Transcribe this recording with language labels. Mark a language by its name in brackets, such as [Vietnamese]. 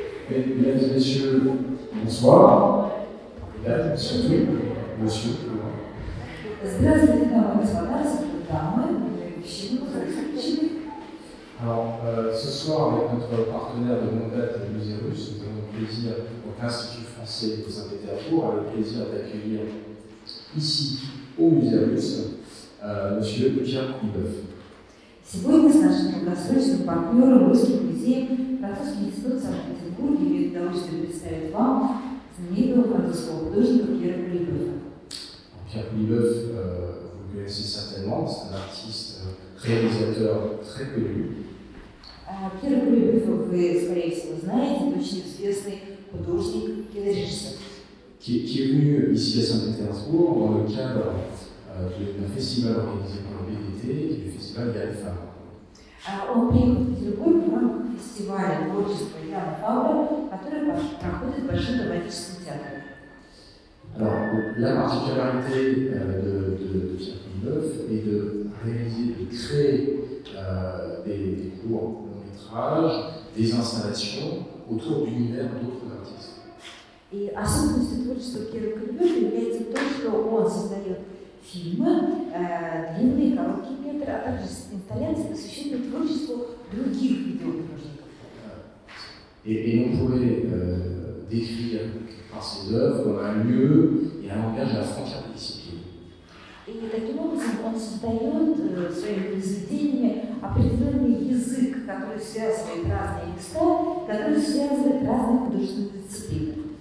[French] Mesdames et messieurs, bonsoir. Mesdames, surtout, monsieur. [Russian] Здравствуйте, дамы и господа, дамы, мужчины, мужчины. [French] Alors, ce soir, avec notre partenaire de longue date, le Musée Russe, nous avons le plaisir, donc l'Institut français de Saint-Pétersbourg, a le plaisir d'accueillir ici, au Musée Russe, monsieur Pierre Koulibeuf. [Russian] Сегодня с нашим долгосрочным партнером Русским музеем Французский институт Санкт-Петербурга имеет удовольствие представить вам знаменитого французского художника Пьера Кулибефа. [French] Pierre Koulibeuf, vous le connaissez certainement, c'est un artiste réalisateur très connu. [Russian] Пьер Кулибефа вы, скорее всего, знаете, это очень известный художник, кинорежиссер. [French] Qui est venu ici à Saint-Pétersbourg dans le cadre d'un festival organisé par le BDT et du festival Ян Фабра. [Russian] Он приехал в Петербург в рамках фестиваля творчества Яна Фабра, который проходит в Большом драматическом театре. [French] Alors, la particularité de Pierre Koulibeuf est de réaliser, de créer des courts longs métrages, des installations autour d'univers d'autres artistes. [Russian] И особенностью творчества Пьера Кулибефа является то, что он создает фильмы, длинные, короткие метры, а также инсталляции, посвященные творчеству других видеохудожников. [French] Et on pourrait décrire par ses œuvres comme un lieu et un langage à la frontière des disciplines. [Russian] И таким образом он создает своими произведениями определенный язык, который связывает разные места, который связывает разные художественные дисциплины.